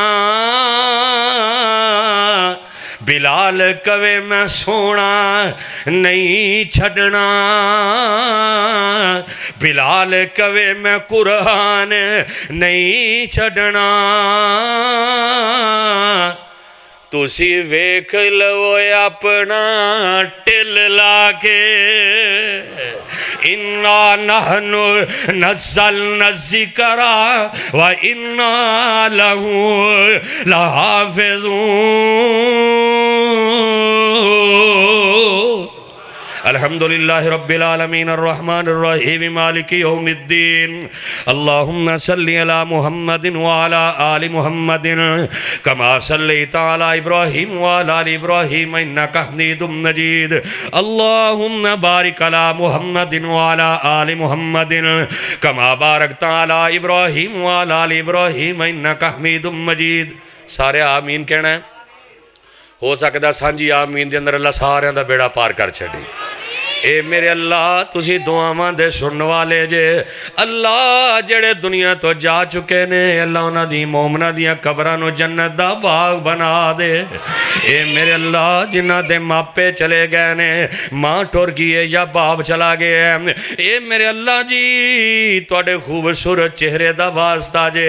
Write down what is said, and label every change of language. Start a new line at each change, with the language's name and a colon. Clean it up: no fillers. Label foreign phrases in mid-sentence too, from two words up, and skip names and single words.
Punjabi: بلال کوے میں سونا نہیں چھڈنا، بلال کوے میں قرآن نہیں چھڈنا. تسی ویکھ لو اپنا ٹل لا کے,
Arabic: إنا نحن نزلنا الذكر وإنا له لحافظون. الحمد لله رب العالمين الرحمن الرحيم مالك يوم الدين. اللهم صل على محمد وعلى آل محمد كما صليت على إبراهيم وعلى آل إبراهيم إنك حميد مجيد. اللهم بارك على محمد وعلى آل محمد كما باركت على إبراهيم وعلى آل إبراهيم إنك حميد مجيد.
Punjabi: سارے آمین کہنا ہے. ہو سکدا سانجھی آمین دے اندر اللہ ساریاں دا بیڑا پار کر چھڈے. اے میرے اللہ تسی دعاواں دے سنن والے جے. اللہ جیہڑے دنیا توں جا چکے نے اللہ اوہناں دی مومناں دیاں قبراں نوں جنت دا باغ بنا دے. اے میرے اللہ جنہاں دے ماپے چلے گئے نے، ماں ٹر گئی اے یا باپ چلا گیا اے، اے میرے اللہ جی تہاڈے خوبصورت چہرے دا واسطہ جے.